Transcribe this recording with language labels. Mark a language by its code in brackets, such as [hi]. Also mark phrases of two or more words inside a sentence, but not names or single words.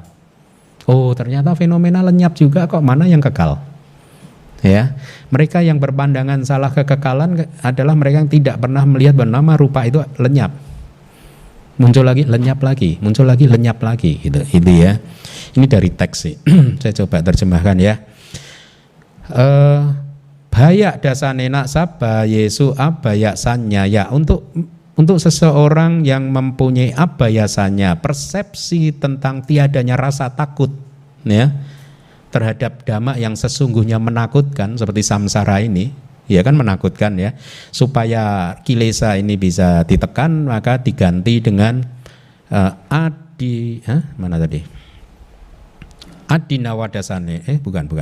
[id] Oh, ternyata fenomena lenyap juga kok, mana yang kekal? Ya, mereka yang berpandangan salah kekekalan adalah mereka yang tidak pernah melihat bahwa nama rupa itu lenyap. Muncul lagi, lenyap lagi, muncul lagi, lenyap lagi, gitu ya. Ini dari teks sih. Saya coba terjemahkan ya. [pi] Bayak dasanena sabba yesu abaya sanyaya. [id] Untuk seseorang yang mempunyai abayasanya, persepsi tentang tiadanya rasa takut ya terhadap dhamma yang sesungguhnya menakutkan seperti samsara ini, ya kan menakutkan ya. Supaya kilesa ini bisa ditekan, maka diganti dengan adinawadasane, bukan.